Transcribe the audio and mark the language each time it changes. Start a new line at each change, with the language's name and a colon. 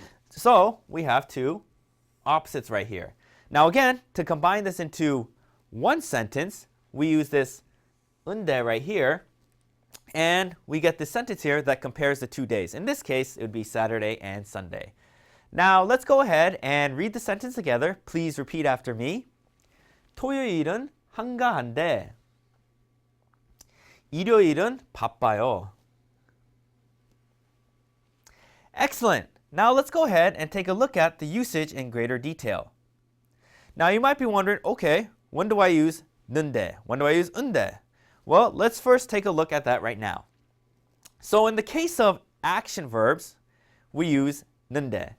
English: So we have two opposites right here. Now again, to combine this into one sentence, we use this 는데 right here, and we get this sentence here that compares the 2 days. In this case, it would be Saturday and Sunday. Now let's go ahead and read the sentence together. Please repeat after me.
Korean: 토요일은 한가한데 일요일은 바빠요.
English: Excellent. Now let's go ahead and take a look at the usage in greater detail. Now you might be wondering, okay, when do I use 는데? When do I use 는데? Well, let's first take a look at that right now. So in the case of action verbs, we use 는데.